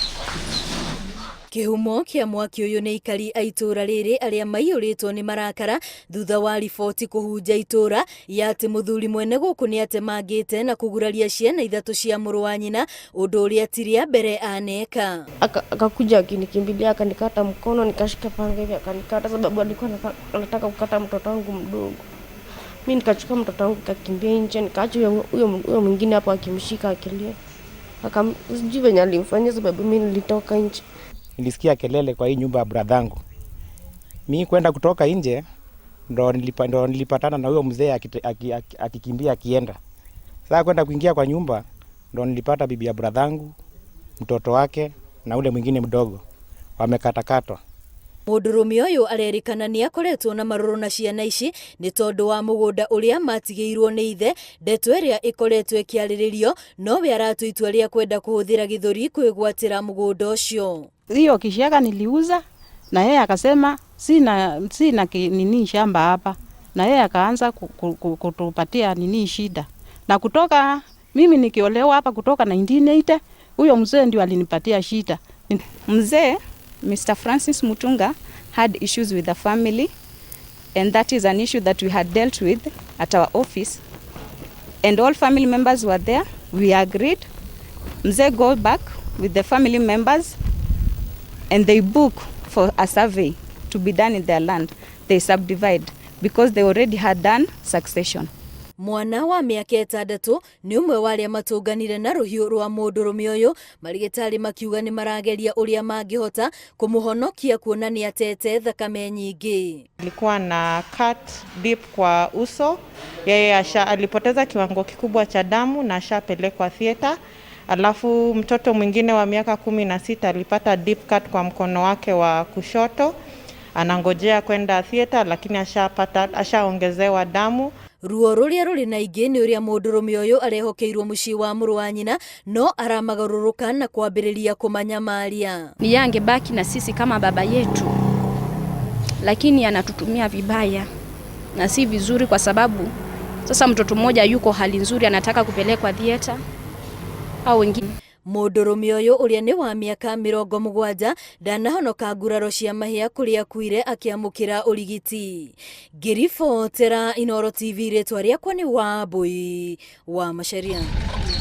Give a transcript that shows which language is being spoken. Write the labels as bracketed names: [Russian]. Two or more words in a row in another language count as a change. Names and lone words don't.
[Kikuyu] Kĩhumo kĩa mwaki ũyũ nĩ aikari a itũũra rĩrĩ arĩa maiyũrĩtwo nĩ marakara thutha wa riboti kũhunja itũũra ya atĩ mũthuri mwene gũkũ nĩ atemangĩte na kũguraria ciana 3 cia mũrũ wa nyina, ũndũ ũrĩa ti rĩa mbere aneka. [Swahili] Akakuja akinikimbilia akanikata mkono, nikashika panga hivi akanikata sababu alikuwa anataka kukata mtoto wangu mdogo. Mimi nikachukua mtoto wangu nikakimbia nje, nikaacha huyo mwingine hapo akimshika akilia. Sijui venye alimfanyia sababu mimi nilitoka nje. Nilisikia kelele kwa hii nyumba ya bradhangu. Mimi kwenda kutoka nje ndo nilipatana na huyo mzee akikimbia akienda. Sasa kwenda kuingia kwa nyumba ndo nilipata bibi ya bradhangu, mtoto wake na ule mwingine mdogo wamekatakatwa. [Kikuyu] Mũndũrũme ũyũ arerikana nĩ akoretwo na marũrũ na ciana ici nĩ tondũ wa mũgũnda ũrĩa matigĩirwo nĩ ithe, ndeto ĩrĩa ĩkoretwo ĩkĩarĩrĩrio, nowe aratua itua rĩa kwenda kũhũthĩra gĩthũri kwĩgwatĩra mũgũnda ũcio. [Swahili] Hiyo kishaka niliuza na yeye akasema sina nini shamba hapa, na yeye akaanza kutupatia nini shida. Na kutoka mimi nikiolewa hapa kutoka 1980, huyo mzee ndio alinipatia shida. [English] Mzee Mr. Francis Mutunga had issues with the family, and that is an issue that we had dealt with at our office, and all family members were there. We agreed Mzee go back with the family members and they book for a survey to be done in their land. They subdivide because they already had done succession. [Kikuyu] Mwana wa mĩaka 6 nĩ ũmwe wa arĩa matũnganire na rũhiũ rwa mũndũrũme ũyũ, marigĩtarĩ makiuga nĩ marageria ũrĩa mangĩhota kũmũhonokia kuona nĩ atete thakame nyingĩ. [Swahili] Alikuwa na [English] cut deep [Swahili] kwa uso, yeye alipoteza kiwango kikubwa cha damu na ashapelekwa theater. Alafu mtoto mwingine wa miaka 16 alipata [English] deep cut [Swahili] kwa mkono wake wa kushoto, anangojea kwenda theater lakini ashaongezewa damu. [Kikuyu] Ruo rũrĩa rũrĩ na ingĩ nĩ ũrĩa mũndũrũme ũyũ arehokeirwo mũciĩ wa mũrũ wa nyina, no aramagarũrũka na kwambĩrĩria kũmanyamaria. [Swahili] Ni angebaki na sisi kama baba yetu, lakini anatutumia vibaya na si vizuri, kwa sababu sasa mtoto mmoja yuko hali nzuri anataka kupelekwa theater au wengine. [Kikuyu] Mũndũrũme ũyũ ũrĩa nĩ wa mĩaka 70 ndanahonoka nguraro cia mahĩa kũrĩa akuire akĩamũkĩra ũrigiti. Ngĩribotera Inooro TV, rĩtwa rĩakwa nĩ Wambui wa Macharia.